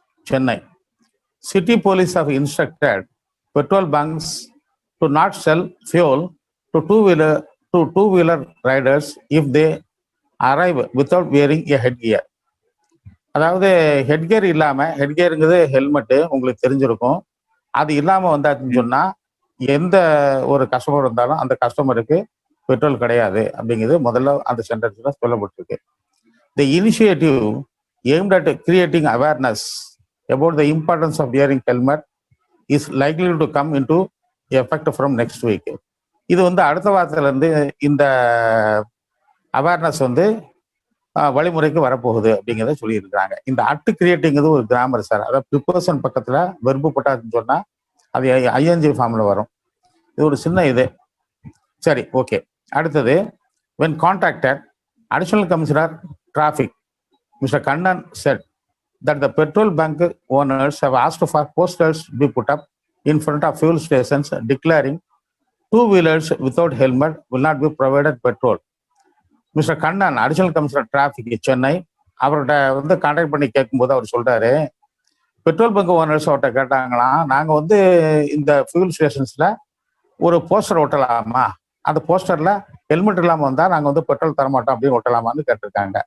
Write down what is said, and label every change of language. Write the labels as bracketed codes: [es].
[ta] Chennai city police [en] have instructed petrol bunks to not sell fuel to two-wheeler riders if they arrive without wearing a headgear. [ta] அதாவது headgear இல்லாமல், ஹெட்கியருங்கிறது helmet உங்களுக்கு தெரிஞ்சிருக்கும், அது இல்லாமல் வந்தாச்சுன்னு சொன்னால் எந்த ஒரு கஸ்டமர் இருந்தாலும் அந்த கஸ்டமருக்கு பெட்ரோல் கிடையாது அப்படிங்கிறது முதல்ல அந்த சென்டென்ஸில் சொல்லப்பட்டிருக்கு. [en] The initiative aimed at creating awareness about the importance of wearing helmet is likely to come into effect from next week. [ta] இது வந்து அடுத்த வாரத்திலிருந்து இந்த அவேர்னஸ் வந்து வழிமுறைக்கு வரப்போகுது அப்படிங்கிறத சொல்லியிருக்கிறாங்க. இந்த அட்டு கிரியேட்டிங்கிறது ஒரு கிராமர் சார். அதாவது ப்ரிப்போசன் பக்கத்தில் வெர்பு போட்டாச்சுன்னு சொன்னால் அது ஐஎன்ஜி ஃபார்மில் வரும். இது ஒரு சின்ன இது. சரி, ஓகே. அடுத்தது, [en] when contacted, additional commissioner traffic Mr. Kannan said that the petrol bank owners have asked for posters be put up in front of fuel stations declaring two-wheelers without helmet will not be provided petrol. [ta] Mister Kannan, additional commissioner traffic Chennai, அவர்கிட்ட வந்து contact பண்ணி கேட்கும்போது அவர் சொல்றாரு, petrol bunk owners அவர்கிட்ட கேட்டாங்களாம், நாங்கள் வந்து இந்த ஃபியூல் ஸ்டேஷன்ஸில் ஒரு போஸ்டர் ஒட்டலாமா, அந்த போஸ்டரில் ஹெல்மெட் இல்லாமல் வந்தால் நாங்கள் வந்து பெட்ரோல் தரமாட்டோம் அப்படின்னு ஒட்டலாமான்னு கேட்டிருக்காங்க.